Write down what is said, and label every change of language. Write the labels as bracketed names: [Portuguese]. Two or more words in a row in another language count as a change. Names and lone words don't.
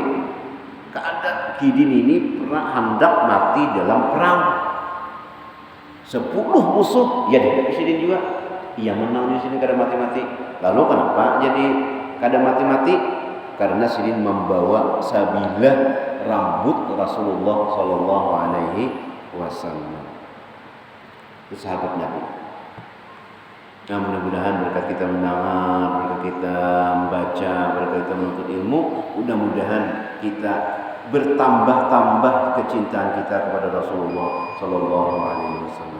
[Indonesian] Keadaan Kidin ini pernah hendak mati dalam perang. 10 musuh, ya di Sidin juga. Ia menang di sini kada mati-mati. Lalu kenapa jadi kada mati-mati? Karena Sidin membawa sabilah rambut Rasulullah [Arabic] Shallallahu Alaihi Wasallam. [Indonesian] Itu sahabat Nabi. Nah, mudah-mudahan berkat kita mendengar, berkat kita membaca, berkat kita menuntut ilmu, mudah-mudahan kita bertambah-tambah kecintaan kita kepada Rasulullah [Arabic] Sallallahu Alaihi Wasallam.